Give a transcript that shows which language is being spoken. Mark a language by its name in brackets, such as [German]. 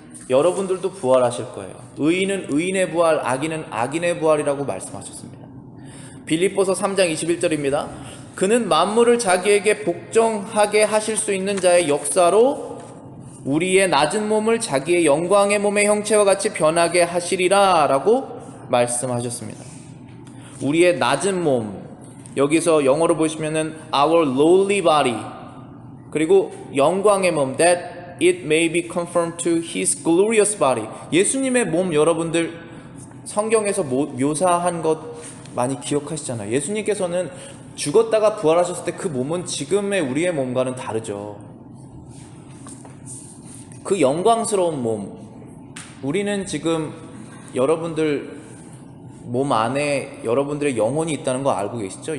[Korean] 여러분들도 부활하실 거예요. 의인은 의인의 부활, 악인은 악인의 부활이라고 말씀하셨습니다. 빌립보서 3장 21절입니다. 그는 만물을 자기에게 복종하게 하실 수 있는 자의 역사로 우리의 낮은 몸을 자기의 영광의 몸의 형체와 같이 변하게 하시리라 라고 말씀하셨습니다. 우리의 낮은 몸, 여기서 영어로 보시면은 [English] our lowly body, [Korean] 그리고 영광의 몸, [English] that it may be conformed to his glorious body. [Korean] 예수님의 몸, 여러분들 성경에서 묘사한 것 많이 기억하시잖아요. 예수님께서는 죽었다가 부활하셨을 때 그 몸은 지금의 우리의 몸과는 다르죠. 그 영광스러운 몸, 우리는 지금 여러분들 몸 안에 여러분들의 영혼이 있다는 거 알고 계시죠?